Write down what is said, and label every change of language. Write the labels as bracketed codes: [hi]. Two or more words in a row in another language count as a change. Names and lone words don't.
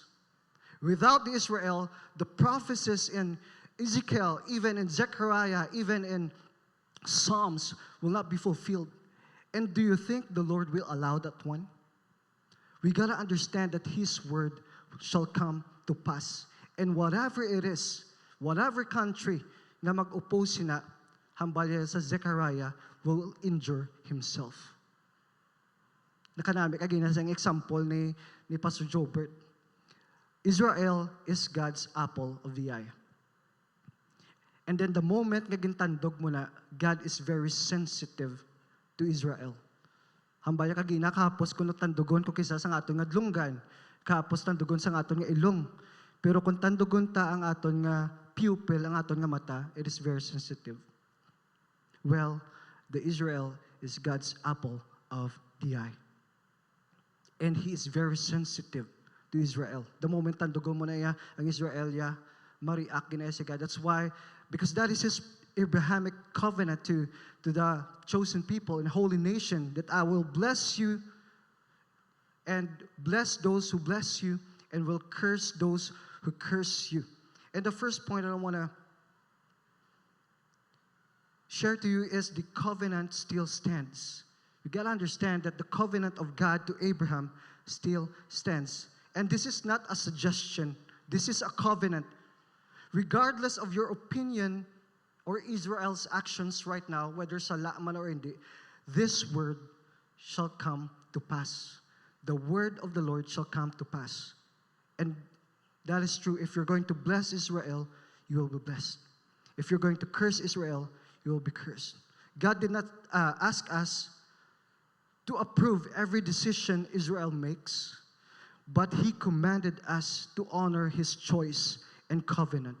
[en] Without the Israel, the prophecies in Ezekiel, even in Zechariah, even in Psalms will not be fulfilled. And do you think the Lord will allow that one? We got to understand that His word shall come to pass. And whatever it is, whatever country [hil] na mag-oppose na hambalya sa Zechariah [en] will injure himself. Nakanamik, again, as an example ni Pastor Jobert, Israel is God's apple of the eye. And then the moment [hil] nga gintandog mo na, [en] God is very sensitive to Israel. [hil] Hambaya kagina kahapos kung tandugon ko kisa sa aton nga dlunggan, kahapos tandugon sa aton nga ilong. Pero kung tandugon ta ang aton nga pupil, ang aton nga mata, [en] it is very sensitive. Well, the Israel is God's apple of the eye. And He is very sensitive to Israel. The moment [hil] tandugon mo na iya, ang Israel ya, ma-react gina si God. [en] That's why, because that is His Abrahamic covenant to the chosen people and holy nation, that I will bless you and bless those who bless you and will curse those who curse you. And the first point I want to share to you is the covenant still stands. You got to understand that the covenant of God to Abraham still stands. And this is not a suggestion. This is a covenant. Regardless of your opinion or Israel's actions right now, whether [hil] sala man [en] or hindi, this word shall come to pass. The word of the Lord shall come to pass. And that is true. If you're going to bless Israel, you will be blessed. If you're going to curse Israel, you will be cursed. God did not ask us to approve every decision Israel makes, but He commanded us to honor His choice and covenant.